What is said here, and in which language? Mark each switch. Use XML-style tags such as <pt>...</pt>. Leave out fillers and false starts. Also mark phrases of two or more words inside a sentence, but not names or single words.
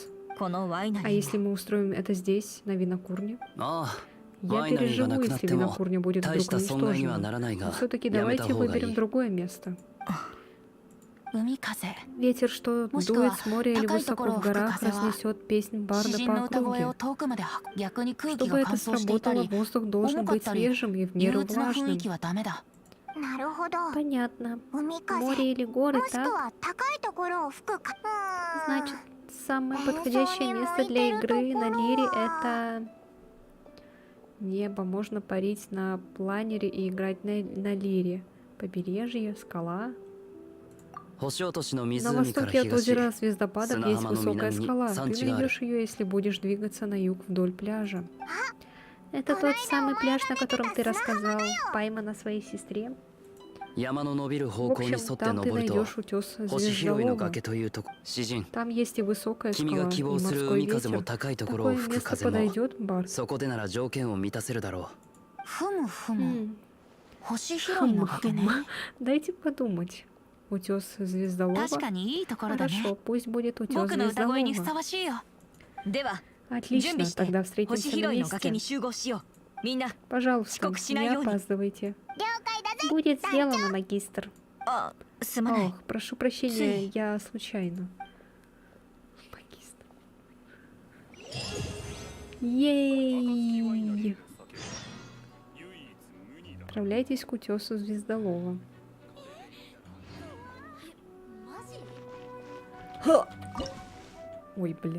<ru>А если мы устроим это здесь, на винокурне? Я переживу, если винокурня будет вдруг уничтожена. Но все-таки давайте выберем другое место.</ru> <ja>海風</ja> <ru>Ветер, что Может, дует с моря или такая высоко в такая горах, фраза. разнесет песнь</ru> <ja>詩</ja> <ru>барда</ru> <ja>人</ja> <ru>по</ru> <ja>の歌声を</ja> <ru>округе.</ru> <ja>遠くまで逆に空気</ja> <ru>Чтобы</ru> <ja>が</ja> <ru>это</ru> <ja>乾燥していた</ja> <ru>сработало,</ru> <ja>り</ja> <ru>воздух должен</ru> <ja>重かっ</ja> <ru>быть</ru> <ja>たり</ja> <ru>свежим и в меру</ru> <ja>憂鬱な雰囲</ja> <ru>влажным.</ru> <ja>気はダメだ。なるほど。</ja> <ru>Понятно.</ru> <ja>海風</ja> <ru>Море или горы,</ru> <ja>もしく</ja> <ru>так?</ru> <ja>は高いところを吹くか。</ja> <ru>Значит, самое подходящее место для игры на лире — это небо. Можно парить на планере и играть на лире. Побережье, скала.</ru> <ja>星落としの</ja> <ru>На</ru> <ja>湖から</ja> <ru>востоке от</ru> <ja>東</ja> <ru>озера Звездопадов есть</ru> <ja>砂浜の</ja> <ru>высокая</ru> <ja>南に</ja> <ru>скала.</ru> <ja>山</ja> <ru>Ты</ru> <ja>地がある。</ja> <ru>найдешь ее, если будешь двигаться на юг вдоль пляжа. Это тот самый пляж, на котором ты рассказал Паймана своей сестре.</ru> <ja>山の伸びる</ja> <ru>В</ru> <ja>方向に沿</ja> <ru>общем,</ru> <ja>って</ja> <ru>там ты</ru> <ja>登ると</ja> <ru>найдешь утес</ru> <ja>星拾いの</ja> <ru>Звездолова.</ru> <ja>崖というとこ詩人</ja> <ru>Там есть и высокая</ru> <ja>君</ja> <ru>скала,</ru> <ja>が</ja> <ru>и</ru> <ja>希望する</ja> <ru>морской</ru> <ja>海風も</ja> <ru>ветер.</ru> <ja>高いところを</ja> <ru>Такое</ru> <ja>吹く</ja> <ru>место</ru> <ja>風も</ja> <ru>подойдет, Барт.</ru> <ja>そこでなら条件を満たせるだろふむふむ。</ja> <ru>М,</ru> <ja>星拾いの崖ね。</ja> <ru>Дайте подумать. Утес Звездолова.</ru> <ja>確かにいいところだね。</ja> <ru>Хорошо, пусть будет утес</ru> <ja>僕の歌声にふさ</ja> <ru>Звездолова.</ru> <ja>わしいよ。では、準</ja> <ru>Отлично,</ru> <ja>備して</ja> <ru>тогда</ru> <ja>星</ja> <ru>встретимся</ru> <ja>拾</ja> <ru>на</ru> <ja>いの崖</ja> <ru>месте.</ru> <ja>に集合しよう。みんな、</ja> <ru>Пожалуйста, Сколько не синайони? опаздывайте.</ru> <ja>了解だぜ。</ja> <ru>Будет сделано, магистр.</ru> <ja>あ、すまない。</ja> <ru>Ох, прошу прощения, я случайно. Магистр. Ей! Отправляйтесь к утесу Звездолова. Ой, блин.</ru>